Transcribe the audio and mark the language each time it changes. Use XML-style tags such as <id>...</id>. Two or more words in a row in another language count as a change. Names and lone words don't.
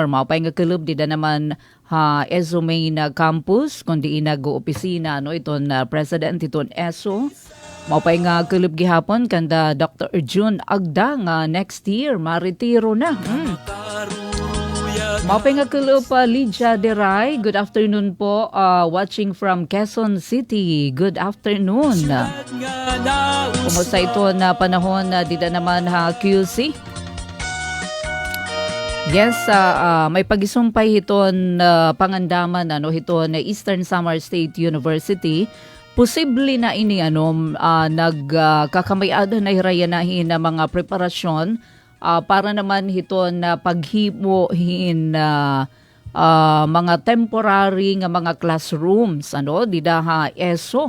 <war>Maupay nga kulub di da naman ESO main campus kundi nag-opisina iton president iton ESO. Maupay nga kulub gihapon kanda Dr. June Agda nga</war> <en>next year</en> <war>maritiro na. Maupay nga kulub Lydia Deray,</war> <en>good afternoon po, watching from Quezon City. Good afternoon.</en> <war>Kumusta ito na panahon di da naman QC? Yes, may pagisumpay hiton pangandaman hiton Eastern Samar State University. Posible na ini nagkakamayado na hirayanahin na mga preparasyon para naman hiton paghimuhin mga temporary nga mga classrooms didaha ESO.</war>